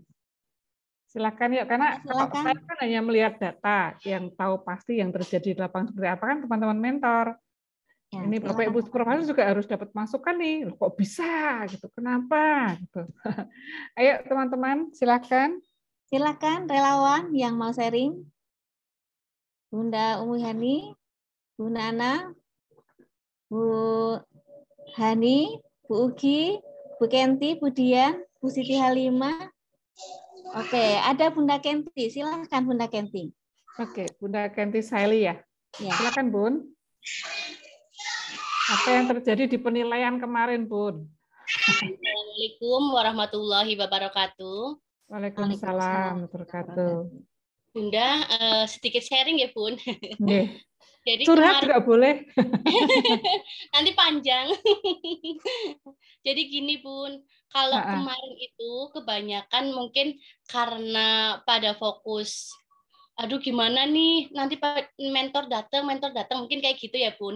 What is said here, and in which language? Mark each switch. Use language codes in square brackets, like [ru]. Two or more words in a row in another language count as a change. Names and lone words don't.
[id] Silakan ya, karena kalau saya kan hanya melihat data, yang tahu pasti yang terjadi di lapangan seperti apa kan teman-teman mentor. Ya, ini Bapak Ibu Supervisor juga harus dapat masukan nih, loh, kok bisa gitu, kenapa gitu. Ayo teman-teman, silakan. Silakan relawan yang mau sharing. Bunda Umu Hani, Bu Nana, Bu Hani, Bu Ugi, Bu Kenti, Bu Dian, Bu Siti Halimah. Oke, ada Bunda Kenti. Silakan Bunda Kenti. Oke, Bunda Kenti Saili ya. Silakan Bun. Apa yang terjadi di penilaian kemarin, Bun? [ar] السلام عليكم ورحمة الله وبركاته. وعليكم السلام ورحمة الله وبركاته. [id] Bunda, sedikit sharing ya, Bun. Jadi curhat kemarin juga boleh. nanti panjang. Jadi gini Bun, kalau kemarin itu kebanyakan mungkin karena pada fokus, aduh gimana nih nanti mentor datang mungkin kayak gitu ya Bun.